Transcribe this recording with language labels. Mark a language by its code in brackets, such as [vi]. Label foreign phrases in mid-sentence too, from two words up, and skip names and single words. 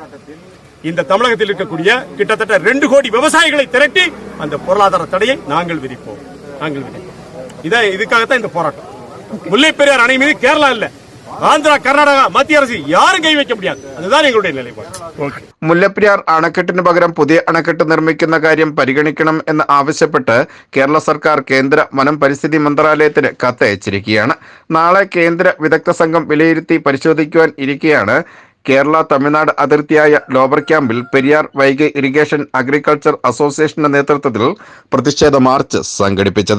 [ta] இந்த தமிழகத்தில் இருக்கக்கூடிய கிட்டத்தட்ட 2 கோடி விவசாயிகளை திரட்டி அந்த பொருளாதார தடையை நாங்கள் விதிப்போம். இதுக்காகத்தான் இந்த போராட்டம். முல்லைப்பெரியார் அணை மீது கேரளா இல்ல, ஆந்திரா கர்நாடகா மத்திய அரசு யாரும் கை வைக்க முடியாது. அதுதான் எங்களுடைய நிலைப்பாடு. ஓகே. [ml] മുല്ലപ്പെരിയാർ അണക്കെട്ടിന് പകരം പുതിയ അണക്കെട്ട് നിർമ്മിക്കുന്ന കാര്യം പരിഗണിക്കണം എന്ന് ആവശ്യപ്പെട്ട് കേരള സർക്കാർ കേന്ദ്ര വനം പരിസ്ഥിതി മന്ത്രാലയത്തിന് കത്തയച്ചിരിക്കുകയാണ്. നാളെ കേന്ദ്ര വിദഗ്ധ സംഘം വിലയിരുത്തി പരിശോധിക്കുവാൻ ഇരിക്കെയാണ് കേരള തമിഴ്നാട് അതിർത്തിയായ ലോവർ ക്യാമ്പിൽ പെരിയാർ വൈഗൈ ഇറിഗേഷൻ അഗ്രികൾച്ചർ അസോസിയേഷന്റെ നേതൃത്വത്തിൽ പ്രതിഷേധ മാർച്ച് സംഘടിപ്പിച്ചത്.